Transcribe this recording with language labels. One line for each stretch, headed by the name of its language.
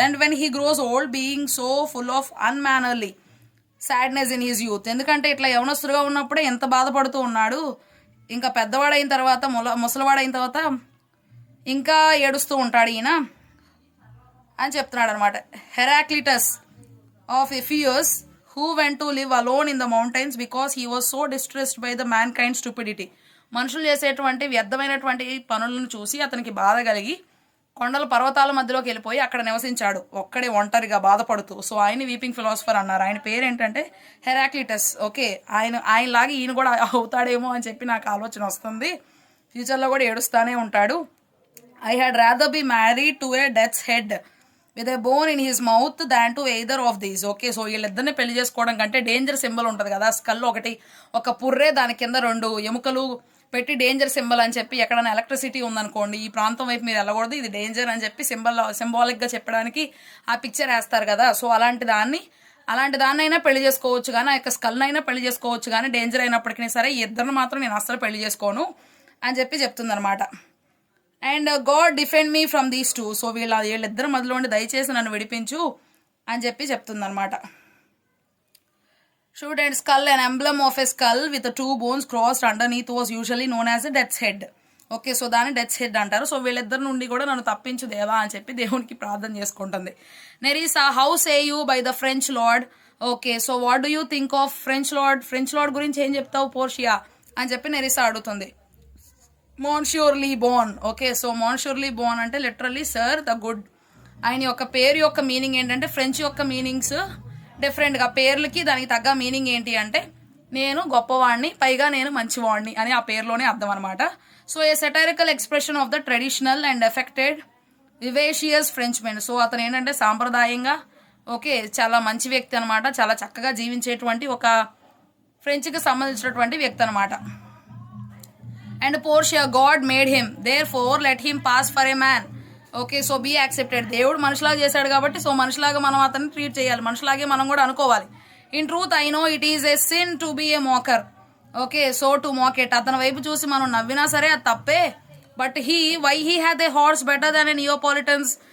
English: And when he grows old being so full of unmannerly sadness in his youth.
Telugu: ఎందుకంటే ఇట్లా యవనస్తుగా ఉన్నప్పుడే ఎంత బాధపడుతూ ఉన్నాడు, ఇంకా పెద్దవాడైన తర్వాత ముసలివాడైన తర్వాత ఇంకా ఏడుస్తూ ఉంటాడు ఈయన అని చెప్తున్నాడు అనమాట.
English: Heraclitus of Ephesus who went to live alone in the mountains because he was so distressed by the mankind stupidity.
Telugu: మనుషులు చేసేటువంటి వ్యర్థమైనటువంటి పనులను చూసి అతనికి బాధ కలిగి కొండల పర్వతాల మధ్యలోకి వెళ్ళిపోయి అక్కడ నివసించాడు, ఒక్కడే ఒంటరిగా బాధపడుతూ. సో ఆయన వీపింగ్ ఫిలాసఫర్ అన్నారు. ఆయన పేరు ఏంటంటే హెరాక్లిటస్. ఓకే, ఆయనలాగా ఈయన కూడా అవుతాడేమో అని చెప్పి నాకు ఆలోచన వస్తుంది. ఫ్యూచర్లో కూడా ఏడుస్తానే ఉంటాడు.
English: I had rather be married to a death's head with a bone in his mouth than to either of these.
Telugu: Okay, so వీళ్ళిద్దరిని పెళ్లి చేసుకోవడం కంటే డేంజర్ సింబల్ ఉంటుంది కదా, స్కల్ ఒకటి, ఒక పుర్రే, దాని కింద 2 ఎముకలు పెట్టి డేంజర్ సింబల్ అని చెప్పి, ఎక్కడైనా ఎలక్ట్రిసిటీ ఉందనుకోండి ఈ ప్రాంతం వైపు మీరు వెళ్ళకూడదు, ఇది డేంజర్ అని చెప్పి సింబాలిక్గా చెప్పడానికి ఆ పిక్చర్ వేస్తారు కదా. సో అలాంటి దాన్నైనా పెళ్లి చేసుకోవచ్చు కానీ, ఆ యొక్క స్కల్నైనా పెళ్లి చేసుకోవచ్చు కానీ, డేంజర్ అయినప్పటికీ సరే ఈ ఇద్దరిని మాత్రం నేను అస్సలు పెళ్లి చేసుకోను అని చెప్పి చెప్తుందనమాట.
English: And God defend me from these two.
Telugu: So వీళ్ళిద్దరు మధ్యలో ఉండి దయచేసి నన్ను విడిపించు అని చెప్పి చెప్తుందనమాట.
English: Shoot and skull, an emblem of a skull with 2 bones crossed underneath was usually known as a death's head.
Telugu: Okay, so దాన్ని డెత్స్ హెడ్ అంటారు. So వీళ్ళిద్దరి నుండి కూడా నన్ను తప్పించు దేవా అని చెప్పి దేవునికి ప్రార్థన చేసుకుంటుంది.
English: Nerissa how say you by the French lord. Okay, so what do you think of French lord
Telugu: గురించి ఏం చెప్తావు పోర్షియా అని చెప్పి నెరీసా అడుగుతుంది.
English: Monsieur Le Bon. Okay, so Monsieur Le Bon అంటే literally sir the good.
Telugu: ఆయన యొక్క పేరు యొక్క మీనింగ్ ఏంటంటే, ఫ్రెంచ్ యొక్క మీనింగ్స్ డిఫరెంట్గా, పేర్లకి దానికి తగ్గ మీనింగ్ ఏంటి అంటే నేను గొప్పవాడిని, పైగా నేను మంచివాడిని అని ఆ పేరులోనే అర్థం అనమాట.
English: So a satirical expression of the traditional and affected vivacious French men.
Telugu: So అతను ఏంటంటే సాంప్రదాయంగా ఓకే చాలా మంచి వ్యక్తి అనమాట, చాలా చక్కగా జీవించేటువంటి ఒక ఫ్రెంచ్కి సంబంధించినటువంటి వ్యక్తి అనమాట.
English: And Portia, God made him, therefore let him pass for a man. Okay, so be accepted.
Telugu: దేవుడు మనిషిలాగా చేశాడు కాబట్టి సో మనిషిలాగా మనం అతన్ని ట్రీట్ చేయాలి, మనిషిలాగే మనం కూడా అనుకోవాలి.
English: In truth I know it is a sin to be a mocker. Okay, so to mock it.
Telugu: అతని వైపు చూసి మనం నవ్వినా సరే అది తప్పే.
English: But why he had a horse better than a Neapolitans.